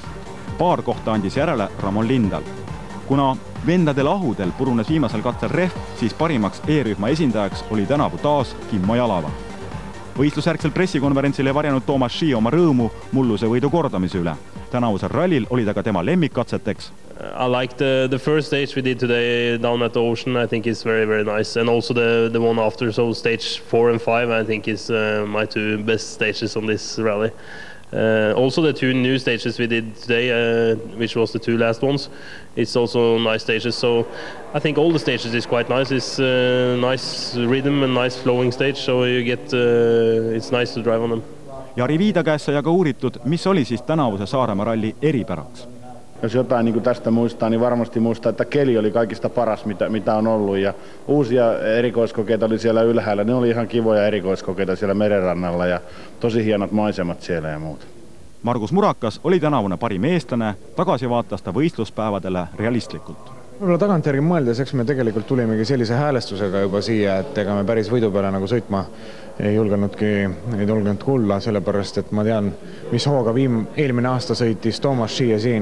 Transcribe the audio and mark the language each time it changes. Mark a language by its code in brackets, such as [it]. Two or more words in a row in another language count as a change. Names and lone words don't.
[et] Paar kohta andis järele Ramon Lindal. Kuna vendade lahudel purunes viimasel katsel rehv, siis parimaks E-rühma esindajaks oli tänavu taas Kimmo Jalava. Võistlusjärgsel pressikonverentsil ei varjanud Toomas Ši oma rõõmu mulluse võidu kordamise üle. Tänavusel rallil olid aga tema lemmikkatseteks. [en] I like the first stage we did today down at the ocean. I think it's very, very nice. And also the one after, so stage 4 and 5, I think is my 2 best stages on this rally. Also the 2 new stages we did today, which was the 2 last ones, it's also nice stages. So I think all the stages is quite nice. It's nice rhythm and nice flowing stage, so you get, it's nice to drive on them. [et] Jari Viida käest sai aga uuritud, mis oli siis tänavuse Saaremaa ralli eripäraks. [fi] Jos jotain niin kuin tästä muistaa, niin varmasti muistaa, että keli oli kaikista paras, mitä on ollut. Ja uusia erikoiskokeita oli siellä ylhäällä. Ne oli ihan kivoja erikoiskokeita siellä merenrannalla ja tosi hienot maisemat siellä ja muuta. [et] Margus Murakas oli tänavune pari meestane, tagasi vaatas ta võistluspäevadele realistlikult. Võib-olla tagantjärgi mõeldes, eks me tegelikult tulimegi sellise häälestusega juba siia, et ega me päris võidu peale nagu sõitma ei julgenud kulla, sellepärast et ma tean, mis hooga eelmine aasta sõitis Toomas Schie siin.